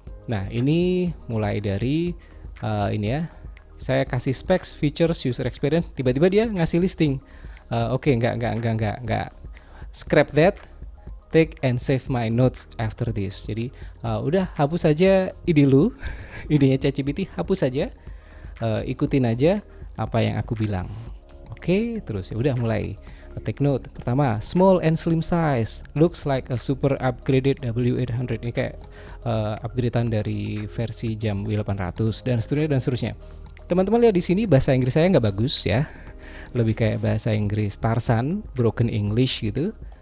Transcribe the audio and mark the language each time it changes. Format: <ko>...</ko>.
<id>Nah ini mulai dari ini ya, saya kasih specs, features, user experience, tiba-tiba dia ngasih listing. Oke, enggak.</id> <en>Scrap that, take and save my notes after this.</en> <id>Jadi udah hapus saja ide lu, idenya ChatGPT, hapus saja, ikutin aja apa yang aku bilang. Oke, terus ya udah mulai. Take note.</id> <en>Pertama, small and slim size, looks like a super upgraded W800.</en> <id>Ini kayak upgradean dari versi jam W800 dan seterusnya. Teman-teman lihat di sini bahasa Inggris saya nggak bagus ya, lebih kayak bahasa Inggris Tarzan, broken English gitu.</id>